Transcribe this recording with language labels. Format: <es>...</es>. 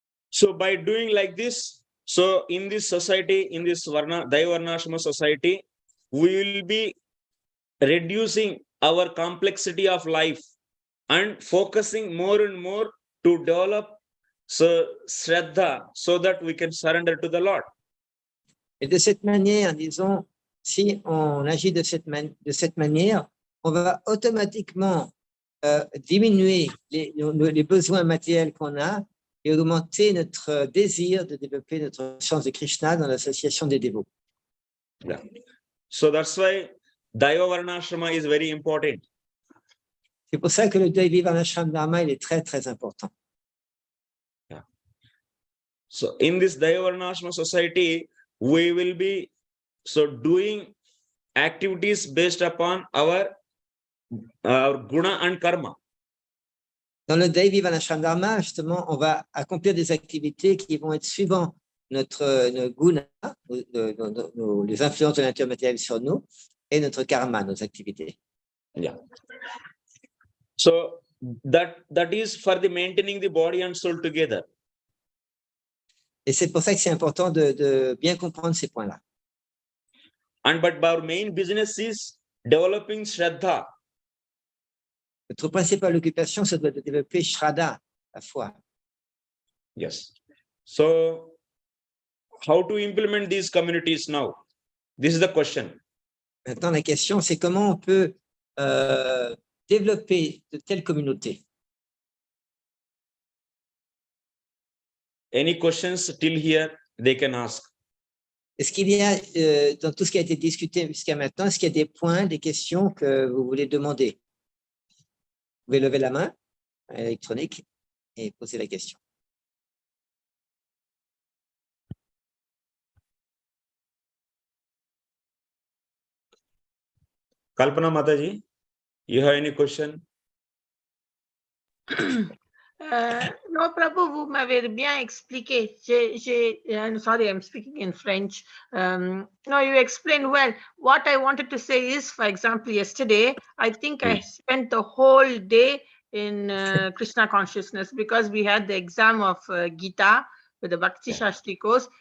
<en>So by doing like this, so in this society, in this Daiva Varnashrama society, we will be reducing our complexity of life and focusing more and more to develop Shraddha so that we can surrender to the Lord.</en> <fr>Et de cette manière, disons, si on agit de cette manière, on va automatiquement diminuer les besoins matériels qu'on a et augmenter notre désir de développer notre conscience de Krishna dans l'association des dévots.</fr> <en>Yeah. So that's why Daiva Varnasrama is very important.</en> <fr>C'est pour ça que le Daiva Varnasrama Dharma, il est très, très important.</fr> <en>Yeah. So in this Daiva Varnasrama society, we will be doing activities based upon our guna and karma.</en> <fr>Dans le Daiva Varnasrama Dharma, justement, on va accomplir des activités qui vont être suivant notre guna, les influences de la nature matérielle sur nous, et notre karma, nos activités.</fr> <en>Yeah. So that is for the maintaining the body and soul together.</en> <fr>Et c'est pour ça que c'est important de bien comprendre ces points-là.</fr> <en>But our main business is developing Shraddha.</en> <fr>Notre principale occupation, c'est de développer Shraddha, la foi.</fr> <en>Yes. So how to implement these communities now? This is the question.</en> <fr>Maintenant, la question, c'est comment on peut développer de telles communautés.</fr> <en>Any questions till here, they can ask.</en> <fr>Est-ce qu'il y a, dans tout ce qui a été discuté jusqu'à maintenant, est-ce qu'il y a des points, des questions que vous voulez demander? pouvez lever la main électronique et poser la question.</fr> <en>Kalpana Mataji, you have any question?</en> <fr>Non, Prabhu, vous m'avez bien expliqué.</fr> <en>Sorry, I'm speaking in French. No, you explained well. What I wanted to say is, for example, yesterday, I think I spent the whole day in Krishna consciousness because we had the exam of Gita with the Bhakti Shastri course.</en>